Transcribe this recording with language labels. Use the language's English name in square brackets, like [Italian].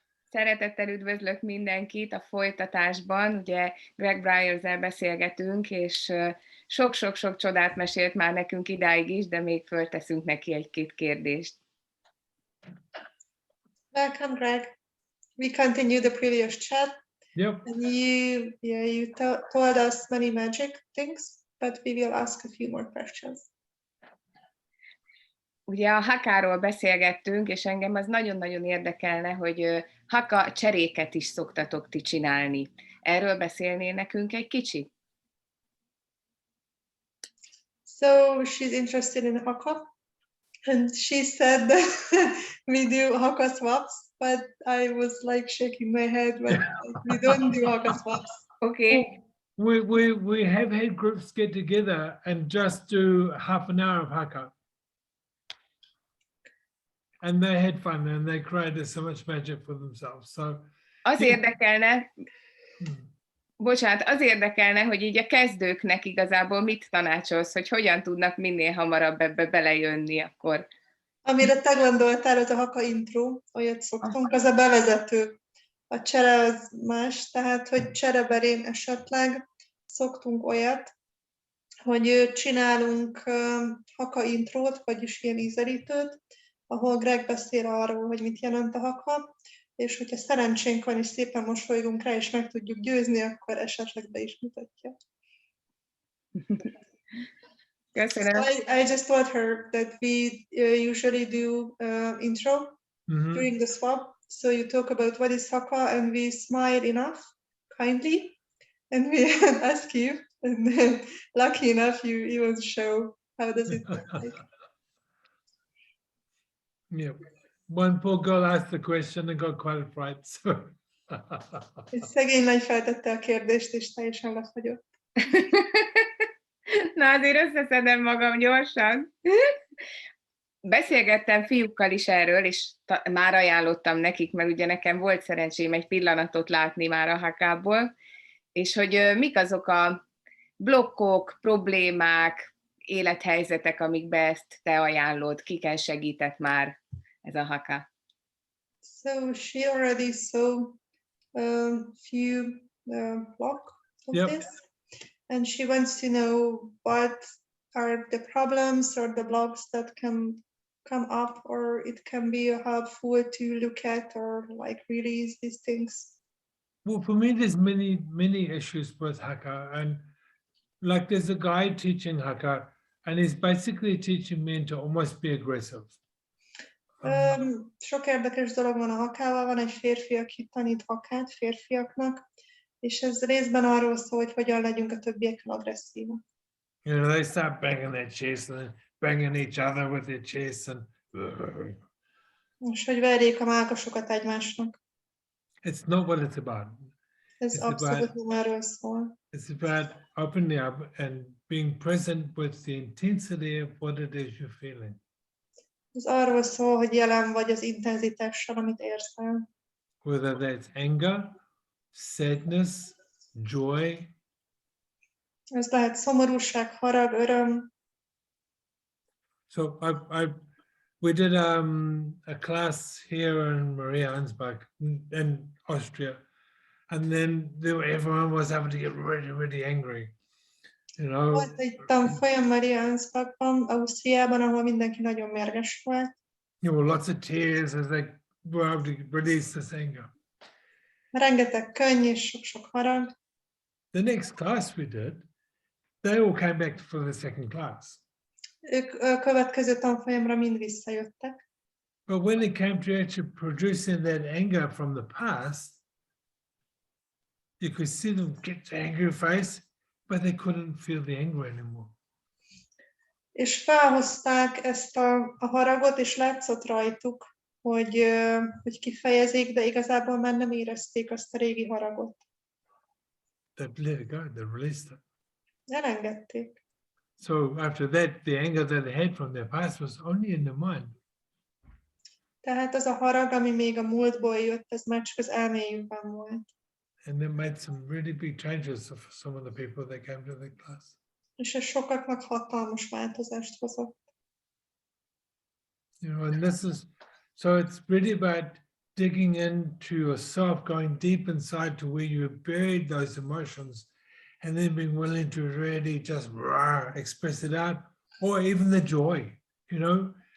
[Hungarian] Szeretettel üdvözlök mindenkit a folytatásban. Ugye Greg Bryerszel beszélgetünk, és sok-sok-sok csodát mesélt már nekünk idáig is, de még fölteszünk neki egy-két kérdést. [English] Welcome, Greg. We continue the previous chat. Yep. And you told us many magic things, but we will ask a few more questions. [Hungarian] Ugye a Hakáról beszélgettünk, és engem az nagyon-nagyon érdekelne, hogy Haka cseréket is szoktatok ti csinálni. Erről beszélnél nekünk egy kicsit? [English] So she's interested in Haka, and she said that we do Haka swaps, but I was like shaking my head, but we don't do Haka swaps. Okay. We have had groups get together and just do half an hour of Haka. And they had fun and they created so much magic for themselves. So [Hungarian] Az érdekelne, az érdekelne, hogy így a kezdőknek igazából mit tanácsolsz, hogy hogyan tudnak minél hamarabb ebbe belejönni akkor. Amire te gondoltál, az a Haka intro, olyat szoktunk, az a bevezető. A csere az más, tehát, hogy csereberén esetleg szoktunk olyat, hogy csinálunk Haka intrót, vagyis ilyen ízelítőt, ahol Greg beszél arról, hogy mit jelent a Haka, és hogyha szerencsénk van, és szépen mosolygunk rá, és meg tudjuk győzni, akkor esetleg be is mutatja. Köszönöm. [English] So I just told her that we usually do intro during the swap. So you talk about what is Haka, and we smile enough, kindly, and we ask you, and then lucky enough, you even show how does it look like. Yeah, one poor girl asked the question and got quite afraid. So. [Hungarian] Egy szegény lány feltette a kérdést, és teljesen lefagyott. Na azért összeszedem magam gyorsan. Beszélgettem fiúkkal is erről, és már ajánlottam nekik, mert ugye nekem volt szerencsém egy pillanatot látni már a Hakából, és hogy mik azok a blokkok, problémák, élethelyzetek, amikbe ezt te ajánlod, kiken segített már ez a Haka. [English] So she already saw a few blocks of this, and she wants to know what are the problems or the blocks that can come up, or it can be helpful to look at or like release these things. Well, for me, there's many issues with Haka, and like there's a guy teaching Haka, and he's basically teaching men to almost be aggressive. [Hungarian] Sok érdekes dolog van a Hakával, van egy férfi, aki tanít Hakát férfiaknak, és ez részben arról szól, hogy hogyan legyünk a többiekkel agresszívak. [English] You know, they start banging their chest and banging each other with their chests and. [Hungarian] És hogy verjék a mákasokat egymásnak. [English] It's not what it's about. [Hungarian] Ez abszolút nem erről szól. [English] It's about opening up and being present with the intensity of what it is you're feeling. [Hungarian] Ez arról szól, hogy jelen vagy az intenzitással, amit érzel. [English] Whether that's anger, sadness, joy. [Hungarian] Ez lehet szomorúság, harag, öröm. [English] So we did a class here in Mariansbach in Austria, and then everyone was having to get really angry. You know. [Hungarian] Volt egy tanfolyam Mariansbachban, Ausztriában, ahol mindenki nagyon mérges volt. [English] You know, lots of tears as they were able to release this anger. [Hungarian] Rengeteg könny és sok-sok harag. [English] The next class we did, they all came back for the second class. [Hungarian] Ők a következő tanfolyamra mind visszajöttek. [English] But when it came to actually producing that anger from the past, you could see them get the angry face, but they couldn't feel the anger anymore. [Hungarian] És felhozták ezt a haragot, és látszott rajtuk, hogy kifejezik, de igazából már nem érezték azt a régi haragot. [English] They let it go, they released it. [Hungarian] Elengedték. [English] So after that, the anger that they had from their past was only in the mind. [Hungarian] Tehát az a harag, ami még a múltból jött, ez már csak az elméjükben volt. [English] And that made some really big changes for some of the people that came to the class. [Hungarian] És ez sokaknak hatalmas változást hozott. [English] You know, and this is, so it's really about digging into yourself, going deep inside to where you buried those emotions, and then being willing to really just express it out, or even the joy, you know.